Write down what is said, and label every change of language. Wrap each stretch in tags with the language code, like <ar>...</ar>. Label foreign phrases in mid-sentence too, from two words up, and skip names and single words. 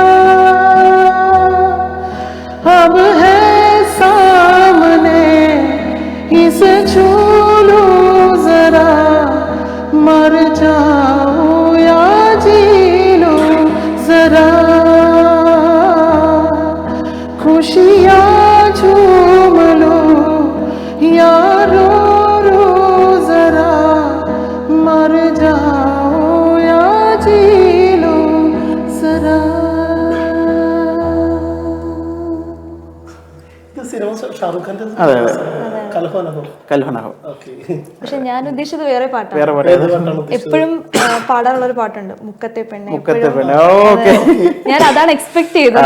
<hi>अब है सामने इसे छू लूं जरा, मर जाऊं या जी लूं जरा, खुशियाँ झूम लूं या रो रो जरा, मर जाऊं या जी लूं जरा.</hi> <ml>ഇത് സിനിമ ഷാറുഖ് ഖാന്റെ കൽഹോനഹോ. പക്ഷെ ഞാൻ ഉദ്ദേശിച്ചത് വേറെ പാട്ടാണ്. എപ്പോഴും പാടാനുള്ള ഒരു പാട്ടുണ്ട്, മുക്കത്തെ പെണ്ണെ. ഞാൻ അതാണ് എക്സ്പെക്ട് ചെയ്തത്.</ml>